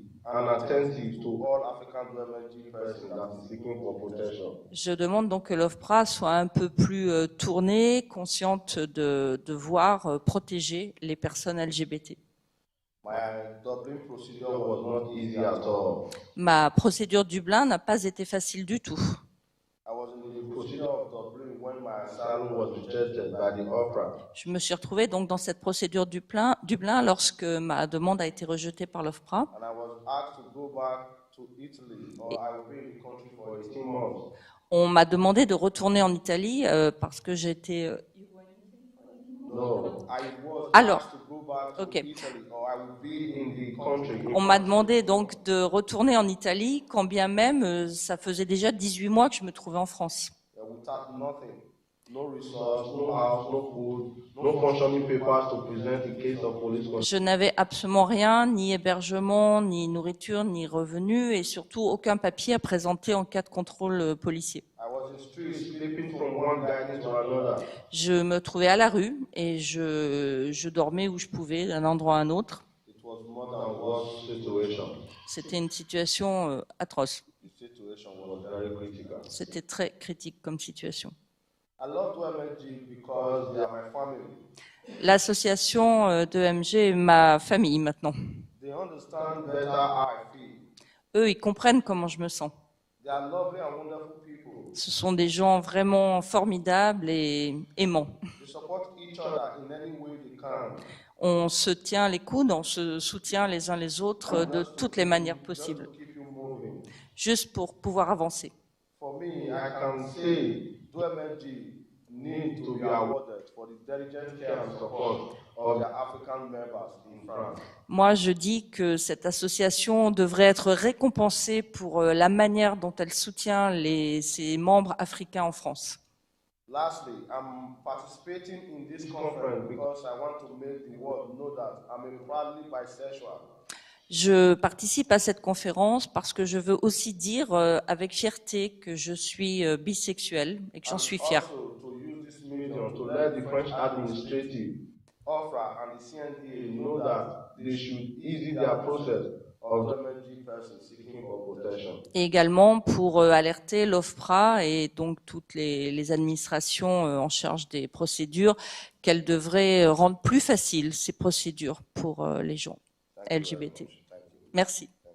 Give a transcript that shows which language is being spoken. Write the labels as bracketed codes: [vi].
[en] and attentive to all African refugee persons that is seeking for protection. [fr] Je demande donc que l'OFPRA soit un peu plus tournée, consciente de devoir protéger les personnes LGBT. [en] My Dublin procedure was not easy at all. [fr] Ma procédure Dublin n'a pas été facile du tout. [en] I was in the procedure of Dublin when my asylum was rejected by the OFPRA. [fr] Je me suis retrouvée donc dans cette procédure Dublin lorsque ma demande a été rejetée par l'OFPRA. [en] And I was asked to go back to Italy, or I will be in the country for 18 months. [fr] On m'a demandé de retourner en Italie parce que j'étais... [en] No, I was [fr] Alors, [en] asked to go back to ok. Italy, or I will be in the country. [fr] On m'a demandé donc de retourner en Italie, quand bien même ça faisait déjà 18 mois que je me trouvais en France. [en] Without nothing, no resource, no house, no food, no functioning papers to present in case of police control. [fr] Je n'avais absolument rien, ni hébergement, ni nourriture, ni revenus, et surtout aucun papier à présenter en cas de contrôle policier. [en] I was in streets, sleeping from one garden to another. [fr] Je me trouvais à la rue et je dormais où je pouvais, d'un endroit à un autre. [en] It was more than worse situation. [fr] C'était une situation atroce. [en] The situation was very critical. [fr] C'était très critique comme situation. [en] I love DMG because they are my family. [fr] L'association d'EMG est ma famille maintenant. [en] They understand better how I feel. [fr] Eux, ils comprennent comment je me sens. [en] They are lovely and wonderful people. [fr] Ce sont des gens vraiment formidables et aimants. [en] They support each other in any way they can. [fr] On se tient les coudes, on se soutient les uns les autres de toutes les manières possibles, [en] To keep you moving. [fr] juste pour pouvoir avancer. [en] For me, I can say DMG need to be awarded for the diligent care and support of their African members in France. [fr] Moi, je dis que cette association devrait être récompensée pour la manière dont elle soutient ses membres africains en France. [en] Lastly, I'm participating in this conference because I want to make the world know that I'm a proudly bisexual. [fr] Je participe à cette conférence parce que je veux aussi dire avec fierté que je suis bisexuelle et que j'en suis fière. [en] Also, to use this medium to let the French administrative, OFRA, and the CNDA know that they should ease their process of DMG persons seeking for protection. [fr] Et également pour alerter l'OFPRA et donc toutes les administrations en charge des procédures qu'elles devraient rendre plus faciles ces procédures pour les gens LGBT. Merci.